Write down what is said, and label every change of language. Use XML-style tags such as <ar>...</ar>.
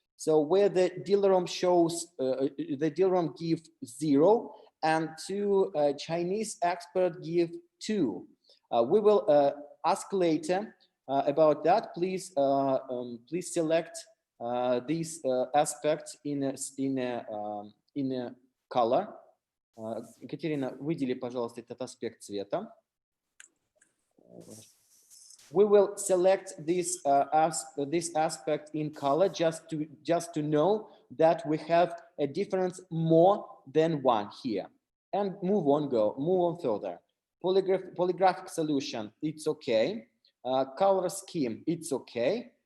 <en>So where the DLROM shows, the DLROM give 0, and 2 Chinese expert give 2. We will ask later about that. Please, please select these aspects in a color.</en> <ru>Екатерина, выдели, пожалуйста, этот аспект цвета.</ru> <en>We will select this aspect in color just to know that we have a difference more than 1 here, and move on further. Polygraphic solution, it's okay. Color scheme, it's okay.</en>